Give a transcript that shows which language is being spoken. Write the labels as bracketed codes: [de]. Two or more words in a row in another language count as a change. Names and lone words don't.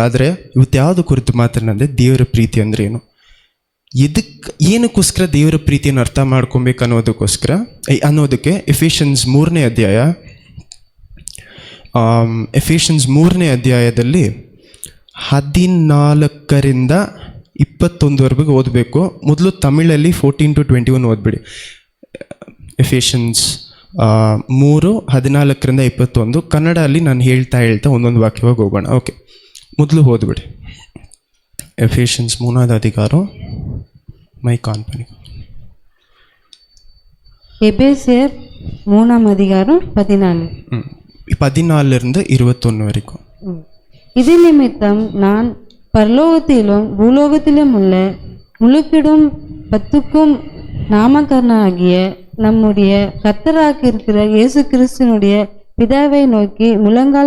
[kn] ಆದರೆ ಇವತ್ತು ಯಾವುದು ಕುರಿತು ಮಾತಾಡೋದಂದರೆ, ದೇವರ ಪ್ರೀತಿ ಅಂದರೆ ಏನು, ಏನಕ್ಕೋಸ್ಕರ ದೇವರ ಪ್ರೀತಿಯನ್ನು ಅರ್ಥ ಮಾಡ್ಕೊಬೇಕು ಅನ್ನೋದಕ್ಕೆ ಎಫೆಷನ್ಸ್ 3ನೇ ಅಧ್ಯಾಯ, ಎಫೆಷನ್ಸ್ 3ನೇ ಅಧ್ಯಾಯದಲ್ಲಿ 14ರಿಂದ 21ವರೆಗೂ ಓದಬೇಕು. ಮೊದಲು ತಮಿಳಲ್ಲಿ 14 to 21 ಓದ್ಬಿಡಿ. ಎಫೆಷನ್ಸ್ 3, 14ರಿಂದ 21. ಕನ್ನಡ ಅಲ್ಲಿ ನಾನು ಹೇಳ್ತಾ ಒಂದೊಂದು ವಾಕ್ಯವಾಗಿ ಹೋಗೋಣ. ಓಕೆ, ಮೊದಲು ಓದ್ಬಿಡಿ. ಎಫೆಷನ್ಸ್ [ta] 3வது அதிகாரம், மைக் ஆன் பண்ணி. எபேசியர் 3ஆம் அதிகாரம் 14லிருந்து 21 வரைக்கும். இது நிமித்தம் நான் பரலோகத்திலும் பூலோகத்திலும் உள்ள முழுக்கிடும் 10க்கும் நாமகர்ணனாகிய நம்முடைய கர்த்தராக இருக்கிற இயேசு கிறிஸ்துனுடைய பிதாவை நோக்கி முழங்கால்